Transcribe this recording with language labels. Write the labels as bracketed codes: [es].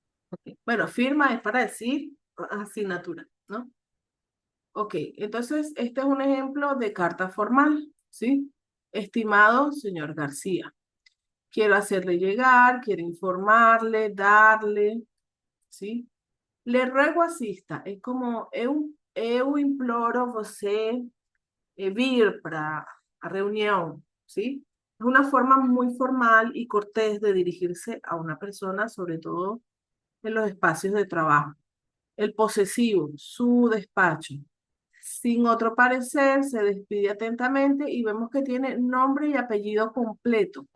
[es] Ok. Bueno, firma es para decir asignatura, ¿no? Ok, entonces este es un ejemplo de carta formal, ¿sí? Estimado señor García, quiero hacerle llegar, quiero informarle, darle, ¿sí? Le ruego assista, [pt] é como eu imploro você vir para a reunião, ¿sí? [es] Es una forma muy formal y cortés de dirigirse a una persona, sobre todo en los espacios de trabajo. El posesivo, su despacho. Sin otro parecer, se despide atentamente y vemos que tiene nombre y apellido completo.